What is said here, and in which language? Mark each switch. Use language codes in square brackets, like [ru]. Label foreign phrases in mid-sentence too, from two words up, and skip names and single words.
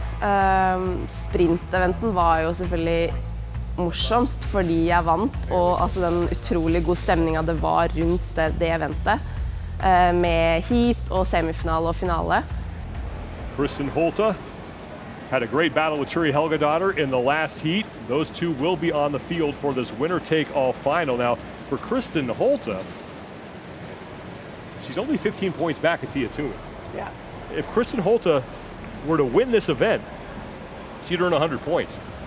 [no] Sprinteventen var jo selvfølgelig morsomst fordi jeg vant, og altså den utrolig gode stemningen det var rundt det eventet, med heat og semifinale og finale. [en] Kristen Holter had a great battle with Turi Helgadottir in the last heat. Those two will be on the field for this winner-take-all final. Now, for Kristen Holte, she's only 15 points back at Tia Toomey. Yeah. If Kristen Holte were to win this event, she'd earn 100 points.